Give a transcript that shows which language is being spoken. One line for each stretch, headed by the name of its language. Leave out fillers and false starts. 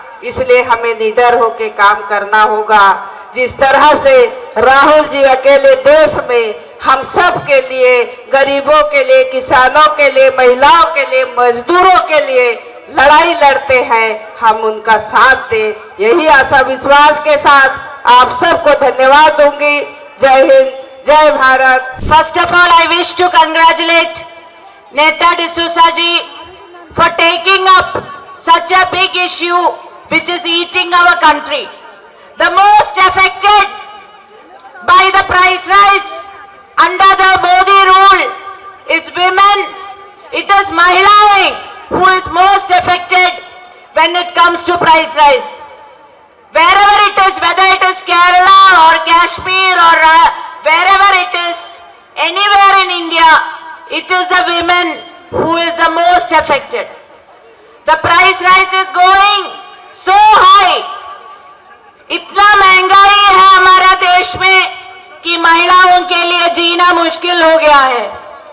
Hindi: इसलिए हमें निडर होकर काम करना होगा। जिस तरह से राहुल जी अकेले देश में हम सब के लिए, गरीबों के लिए, किसानों के लिए, महिलाओं के लिए, मजदूरों के लिए लड़ाई लड़ते हैं, हम उनका साथ दें। यही आशा विश्वास के साथ आप सबको धन्यवाद दूंगी। जय हिंद, जय Bharat.
English: First of all, I wish to congratulate Neta D'Souza ji for taking up such a big issue which is eating our country. The most affected by the price rise under the Modi rule is women. It is Mahilaएं who is most affected when it comes to price rise. Wherever it is, whether it is Kerala or Kashmir or wherever it is, anywhere in India, it is the women who is the most affected. The price rise is going so high.
Hindi: इतना महंगाई है हमारा देश में कि महिलाओं के लिए जीना मुश्किल हो गया है।